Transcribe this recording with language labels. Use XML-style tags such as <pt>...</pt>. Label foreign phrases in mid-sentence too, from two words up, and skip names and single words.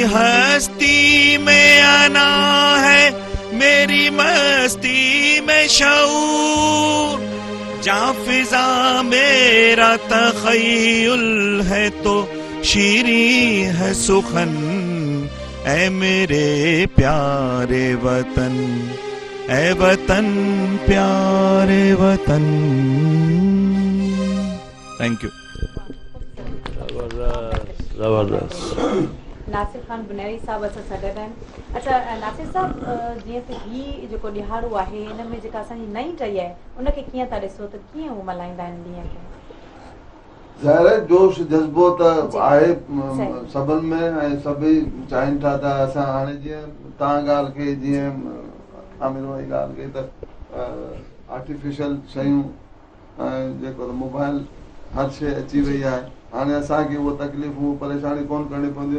<ur>ہستی میں انا ہے میری مستی میں شعور، جہاں فضا میرا تخیل ہے تو شیریں ہے سخن، اے میرے پیارے وطن، اے وطن پیارے وطن.</ur> <en>thank you.</en> <ur>زبردست.</ur> <sd>नासिर खान बुनेरी साहब असां सां गॾु आहिनि. अच्छा नासिर साहब, जीअं त हीउ जेको ॾियारो आहे हिन में जेका असांजी नई टही आहे उनखे कीअं था ॾिसो त कीअं उहो मल्हाईंदा आहिनि ॾींहं खे? ज़ाहिर है जोश जज़्बो त आहे सभिनि में ऐं सभई चाहिनि था त असां हाणे जीअं तव्हां ॻाल्हि खे जीअं आमिर भाई ॻाल्हि कई त आर्टिफिशियल शयूं जेको मोबाइल हर शइ अची वई आहे, हाणे असांखे उहो तकलीफ़ूं परेशानी कोन करणी पवंदियूं.</sd>